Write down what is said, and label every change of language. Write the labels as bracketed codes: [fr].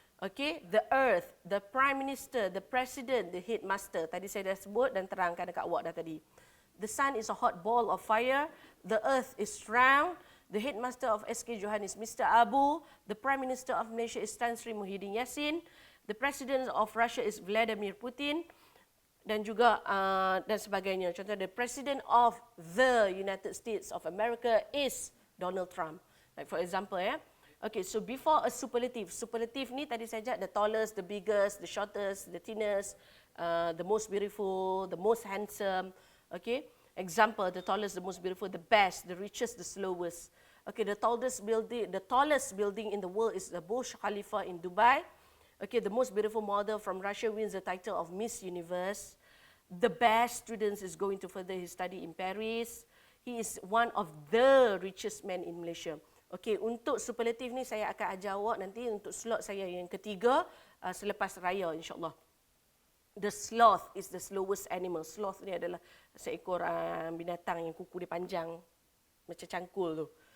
[en] Okay, the earth, the prime minister, the president, the headmaster. [ms] Tadi saya dah sebut dan terangkan dekat awak dah tadi. [en] The sun is a hot ball of fire. The earth is round. The headmaster of SK Johan is Mr. Abu. The Prime Minister of Malaysia is Tan Sri Muhyiddin Yassin. The President of Russia is Vladimir Putin. [ms] Dan juga dan sebagainya. [en] Contoh, the President of the United States of America is Donald Trump. Like for example, yeah. Okay, so before a superlative. Superlative [ms] ni tadi saja [en] the tallest, the biggest, the shortest, the thinnest, the most beautiful, the most handsome. Okay, example, the tallest, the most beautiful, the best, the richest, the slowest. Okay, the tallest building in the world is the Burj Khalifa in Dubai. Okay, the most beautiful model from Russia wins the title of Miss Universe. The best student is going to further his study in Paris. He is one of the richest men in Malaysia. [ms] Okay, untuk superlatif ni saya akan ajar awak nanti untuk slot saya yang ketiga selepas raya insyaAllah. [en] The sloth is the slowest animal. [ms] Sloth ni adalah seekor binatang yang kuku dia panjang macam cangkul tu.